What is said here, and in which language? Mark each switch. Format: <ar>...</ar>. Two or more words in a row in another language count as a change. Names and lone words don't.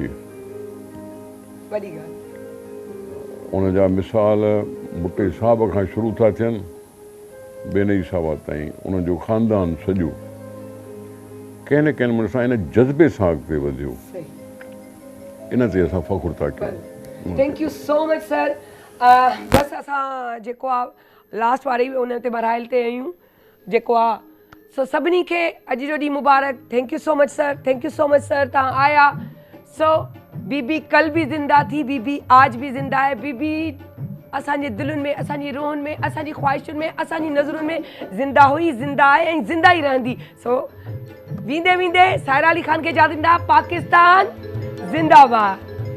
<sd>वॾी ॻाल्हि। उन जा मिसाल भुट्टे साहब खां शुरू था थियनि बेनई साहब ताईं, उनजो ख़ानदान सॼो कंहिं न कंहिं नमूने सां इन जज़्बे सां अॻिते वधियो, इन ते असां फ़ख्रु था कयूं।</sd> <en>thank you so much sir.</en> <sd>बसि असां जेको आहे लास्ट वारी उन ते बराइल ते आहियूं जेको आहे, सो सभिनी खे अॼु जो ॾींहुं मुबारक।</sd> <en>thank you so much sir, thank you so much sir,</en> <sd>तव्हां आया।</sd> <ur>سو بی بی کل بھی زندہ تھی، بی بی آج بھی زندہ ہے.</ur> <sd>बीबी असांजे दिलुनि में, असांजी रूहनि में, असांजी ख़्वाहिशुनि में, असांजी नज़रुनि में ज़िंदा हुई, ज़िंदा आहे ऐं ज़िंदा ई रहंदी। सो वेंदे वेंदे साहिरा अली ख़ान खे इजाज़त ॾींदा, पाकिस्तान ज़िंदाबाद।</sd>